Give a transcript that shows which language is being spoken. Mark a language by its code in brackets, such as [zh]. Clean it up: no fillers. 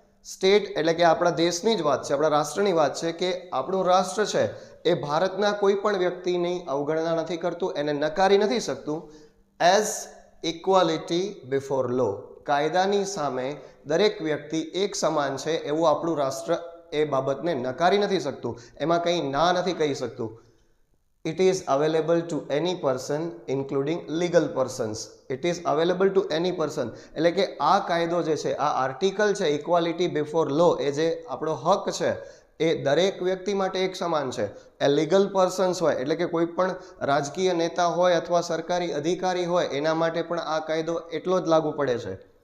[gu] State એટલે કે આપણા દેશની જ વાત છે, આપણા રાષ્ટ્રની વાત છે કે આપણું રાષ્ટ્ર છે એ ભારતના કોઈ પણ વ્યક્તિની અવગણના નથી કરતું, એને નકારી નથી શકતું. એઝ ઇક્વાલિટી બિફોર લો, કાયદાની સામે દરેક વ્યક્તિ એક સમાન છે એવું આપણું રાષ્ટ્ર એ બાબતને નકારી નથી શકતું, એમાં કંઈ ના નથી કહી શકતું. [en] It is available to any person including legal persons. It is available to any person. [gu] એટલે કે આ કાયદો જે છે, આ આર્ટિકલ છે ઇક્વાલિટી બિફોર લો, એ જે આપણો હક છે એ દરેક વ્યક્તિ માટે એક સમાન છે. એ લીગલ પર્સન્સ હોય એટલે કે કોઈ પણ રાજકીય નેતા હોય અથવા સરકારી અધિકારી હોય એના માટે પણ આ કાયદો એટલો જ લાગુ પડે છે.